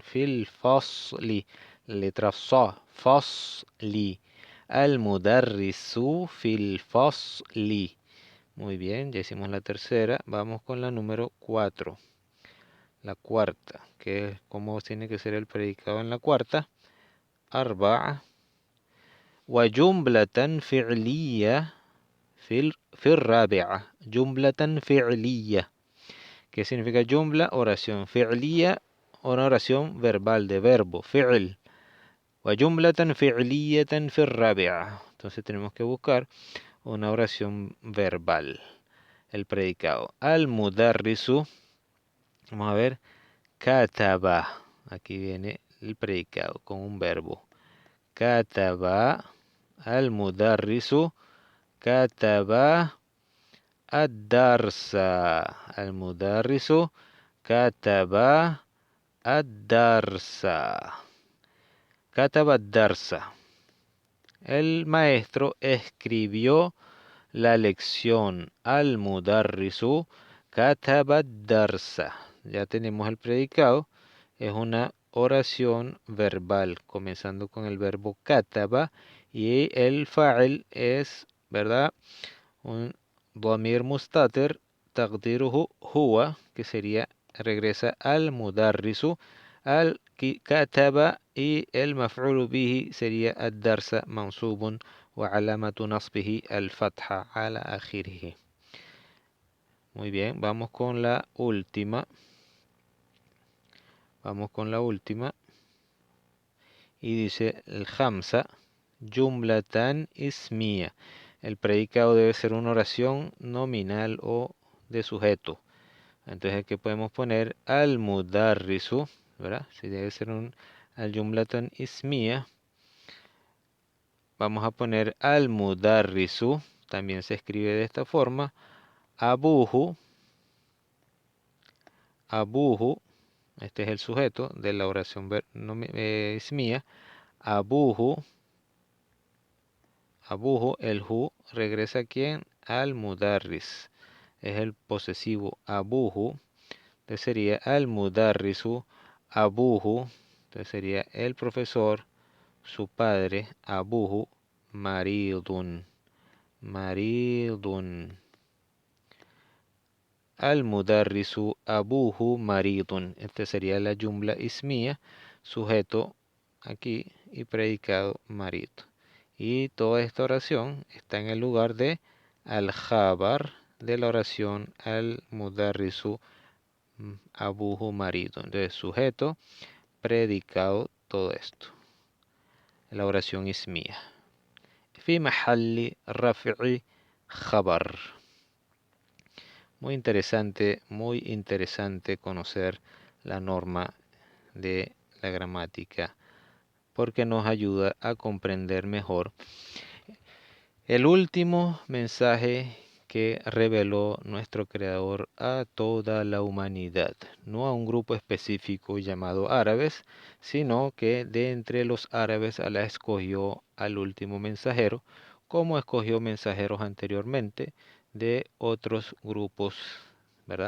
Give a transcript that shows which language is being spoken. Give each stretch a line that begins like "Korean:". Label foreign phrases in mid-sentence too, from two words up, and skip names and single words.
Arabic: في الفصل.
Spanish: Letra sa.
Arabic: Fasli. المدرس في الفصل.
Spanish: Muy bien, ya hicimos la tercera. Vamos con la número 4. La cuarta, que es cómo tiene que ser el predicado en la cuarta.
Arabic: Arba'a. وجملة فعلية في الرابعة. جملة فعلية.
Spanish: ¿Qué significa jumla? Oración. Fi'liya, una oración verbal de verbo.
Arabic: Fi'l. وجملة فعلية في الرابعة.
Spanish: Entonces tenemos que buscar una oración verbal. El predicado. Al-mudarrisu. Vamos a ver. Kataba. Aquí viene el predicado con un verbo.
Arabic: كتب. المدرس. كتب. الدرس. المدرس. كتب. الدرس. كتب الدرس.
Spanish: El maestro escribió la lección.
Arabic: المدرس كتب الدرس.
Spanish: Ya tenemos el predicado. Es una oración verbal, comenzando con el verbo kataba. Y el fa'il es, ¿verdad?
Arabic: Un ضمير مستتر تقديره هو,
Spanish: que sería, regresa al mudarrisu.
Arabic: Al كتب
Spanish: y el
Arabic: مفعول به sería الدرس منصوب وعلامة نصبه الفتحة على آخره.
Spanish: Muy bien, vamos con la última. Vamos con la última. Y dice el khamsa,
Arabic: جملة اسمية.
Spanish: El predicado debe ser una oración nominal o de sujeto. Entonces aquí podemos poner al-mudarrisu, ¿verdad? Si debe ser un
Arabic: الجملة اسمية.
Spanish: Vamos a poner al-mudarrisu también se escribe de esta forma.
Arabic: أبوه، أبوه,
Spanish: este es el sujeto de la oración ismía.
Arabic: أبوه، أبوه,
Spanish: el hu regresa a quién?
Arabic: المدرس.
Spanish: Es el posesivo abuhu. Entonces sería
Arabic: المدرس، أبوه.
Spanish: Entonces sería el profesor, su padre,
Arabic: أبوه، مريض.
Spanish: Maridun.
Arabic: المدرس أبوه مريض.
Spanish: Este sería la
Arabic: جملة اسمية,
Spanish: sujeto aquí y predicado marid. Y toda esta oración está en el lugar de al-jabar de la oración
Arabic: المدرس أبوه مريض.
Spanish: Entonces sujeto, predicado, todo esto. La oración ismía.
Arabic: في محل رفع خبر.
Spanish: Muy interesante conocer la norma de la gramática porque nos ayuda a comprender mejor el último mensaje que reveló nuestro Creador a toda la humanidad, no a un grupo específico llamado árabes, sino que de entre los árabes Allah escogió al último mensajero, como escogió mensajeros anteriormente de otros grupos, ¿verdad?